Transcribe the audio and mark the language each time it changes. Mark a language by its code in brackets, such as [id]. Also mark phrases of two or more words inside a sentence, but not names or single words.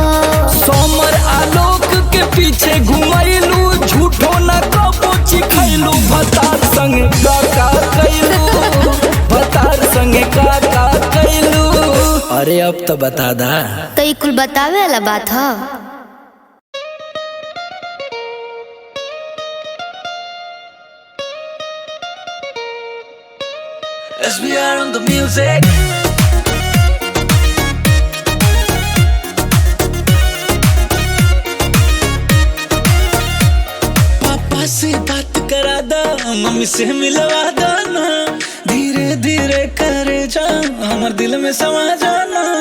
[bho] सोमर आलोक के पीछे घुमैलू, झूठो न कबो चिखैलू, भतार संगे काका कैलू, भतार संगे काका कैलू। अरे अब तो बता दा। तो ई कुल बतावे वाला बात ह। [en] SBR on the music. [bho] पापा से बात करा दा, मम्मी से मिलवा दो ना, धीरे धीरे करे जा, हमार दिल में समा जाना।